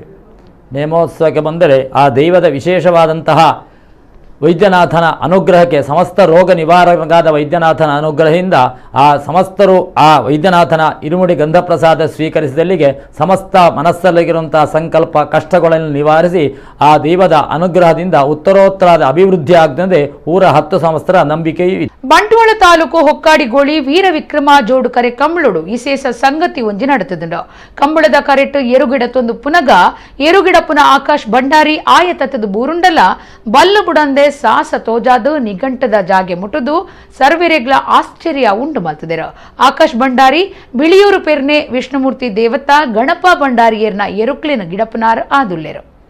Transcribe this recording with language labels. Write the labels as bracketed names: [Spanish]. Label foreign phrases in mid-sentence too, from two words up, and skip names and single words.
[Kannada] ನೇಮೋತ್ಸವಕ್ಕೆ ಬಂದರೆ ಆ ದೈವದ ವಿಶೇಷವಾದಂತಹ ವೈದ್ಯನಾಥನ ಅನುಗ್ರಹಕ್ಕೆ, ಸಮಸ್ತ ರೋಗ ನಿವಾರಕನಾದ ವೈದ್ಯನಾಥನ ಅನುಗ್ರಹದಿಂದ ಆ ಸಮಸ್ತರು ಆ ವೈದ್ಯನಾಥನ ಇರುಮುಡಿ ಗಂಧಪ್ರಸಾದ ಸ್ವೀಕರಿಸಿದಲ್ಲಿಗೆ ಸಮಸ್ತ ಮನಸ್ಸಲ್ಲಿರುವಂತಹ ಸಂಕಲ್ಪ ಕಷ್ಟಗಳನ್ನು ನಿವಾರಿಸಿ ಆ ದೈವದ ಅನುಗ್ರಹದಿಂದ ಉತ್ತರೋತ್ತರದ ಅಭಿವೃದ್ಧಿ ಆಗದಂತೆ ಊರ 10 ಸಂವತ್ಸರ ನಂಬಿಕೆಯೂ ಇದೆ. [Tulu] ಬಂಟ್ವಾಳ ತಾಲೂಕು ಹೊಕ್ಕಾಡಿಗೋಳಿ ವೀರ ವಿಕ್ರಮ ಜೋಡು ಕರೆ ಕಂಬಳೋಡು ವಿಶೇಷ ಸಂಗತಿ ಒಂಜಿ ನಡೆತದುಂಡು. ಕಂಬಳದ ಕರೆಟ್ ಎರುಗಿಡತ್ತೊಂದು ಪುನಗ ಎರುಗಿಡ ಪುನ ಆಕಾಶ್ ಭಂಡಾರಿ ಆಯತತ್ತದ ಬೂರುಂಡಲ ಬಲ್ಲು ಬುಡಂದೆ ಸಾಹಸ ತೋಜಾದು ನಿಘಂಟದ ಜಾಗೆ ಮುಟ್ಟುದು ಸರ್ವೆರೆಗ್ಲ ಆಶ್ಚರ್ಯ ಉಂಟು ಮಲ್ತದೆರ. ಆಕಾಶ್ ಭಂಡಾರಿ ಬಿಳಿಯೂರು ಪೆರ್ನೆ ವಿಷ್ಣುಮೂರ್ತಿ ದೇವತಾ ಗಣಪ ಭಂಡಾರಿಯರ್ನ ಎರುಕ್ಲಿನ ಗಿಡಪನಾರ್ ಆದುಲ್ಲೆರು.